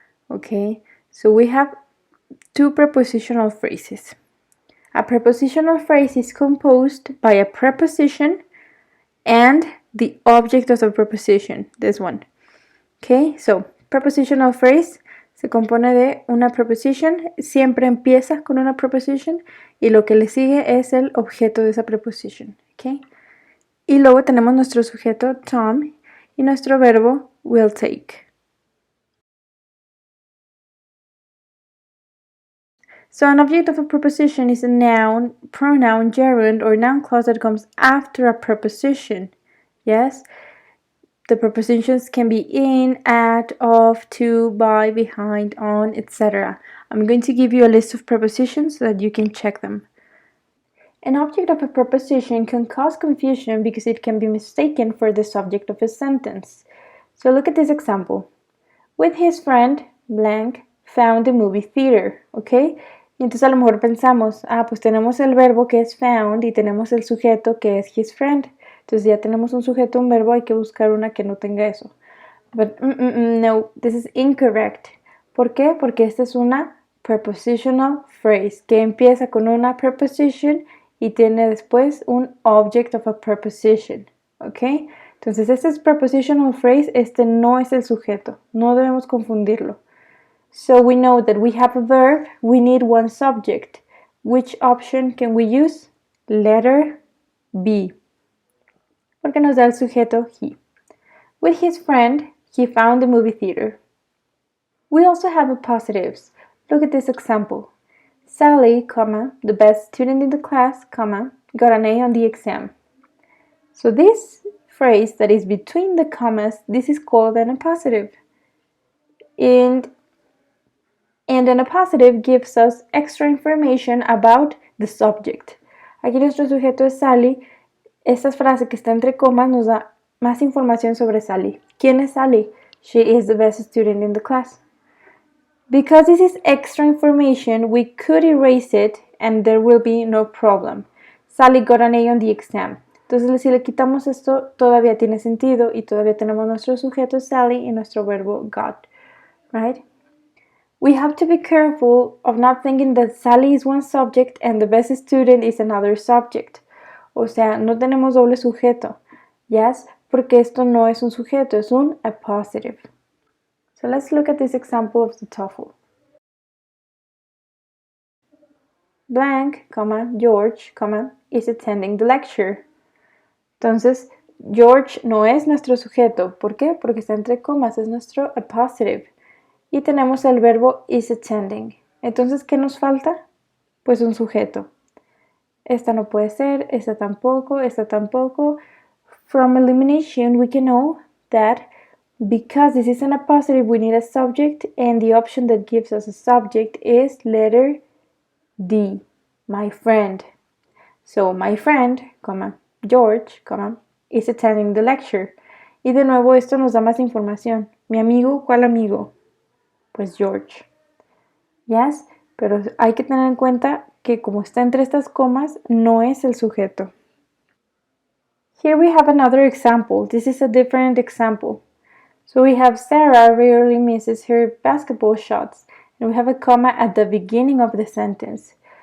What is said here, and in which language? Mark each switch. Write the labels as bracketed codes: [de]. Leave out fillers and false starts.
[en] Okay, so we have two prepositional phrases. A prepositional phrase is composed by a preposition and the object of the preposition, this one. Okay, so prepositional phrase, [es] se compone de una preposition, siempre empieza con una preposition y lo que le sigue es el objeto de esa preposition, ¿ok? Y luego tenemos nuestro sujeto Tom y nuestro verbo will take. [en] So an object of a preposition is a noun, pronoun, gerund, or noun clause that comes after a preposition. Yes? The prepositions can be in, at, of, to, by, behind, on, etc. I'm going to give you a list of prepositions so that you can check them. An object of a preposition can cause confusion because it can be mistaken for the subject of a sentence. So look at this example. With his friend, blank, found the movie theater, ¿ok? [es] Y entonces a lo mejor pensamos, pues tenemos el verbo que es found y tenemos el sujeto que es his friend. Entonces ya tenemos un sujeto, un verbo, hay que buscar una que no tenga eso. [en] But no, this is incorrect. [es] ¿Por qué? Porque esta es una prepositional phrase que empieza con una preposition y tiene después un object of a preposition, ¿ok? Entonces este es prepositional phrase, este no es el sujeto, no debemos confundirlo. [en] So we know that we have a verb, we need one subject. Which option can we use? Letter B, porque nos da el sujeto he. With his friend, he found the movie theater. We also have appositives. Look at this example. Sally, the best student in the class, got an A on the exam. So this phrase that is between the commas, this is called an appositive. And an appositive gives us extra information about the subject. [es] Aquí nuestro sujeto es Sally. Esta frase que está entre comas nos da más información sobre Sally. ¿Quién es Sally? [en] She is the best student in the class. Because this is extra information, we could erase it and there will be no problem. Sally got an A on the exam. [es] Entonces, si le quitamos esto, todavía tiene sentido y todavía tenemos nuestro sujeto Sally y nuestro verbo got, right? [en] We have to be careful of not thinking that Sally is one subject and the best student is another subject. [es] O sea, no tenemos doble sujeto, yes? Porque esto no es un sujeto, es un appositive. [en] So let's look at this example of the TOEFL. Blank, George, is attending the lecture. [es] Entonces, George no es nuestro sujeto. ¿Por qué? Porque está entre comas, es nuestro appositive. Y tenemos el verbo is attending. Entonces, ¿qué nos falta? Pues un sujeto. Esta no puede ser, esta tampoco, esta tampoco. [en] From elimination, we can know that because this is an appositive, we need a subject, and the option that gives us a subject is letter D, my friend. So, my friend, George, is attending the lecture. [es] Y de nuevo esto nos da más información. Mi amigo, ¿cuál amigo? Pues George. Yes, pero hay que tener en cuenta que como está entre estas comas, no es el sujeto. [en] Here we have another example. This is a different example. So we have Sarah rarely misses her basketball shots. And we have a comma at the beginning of the sentence.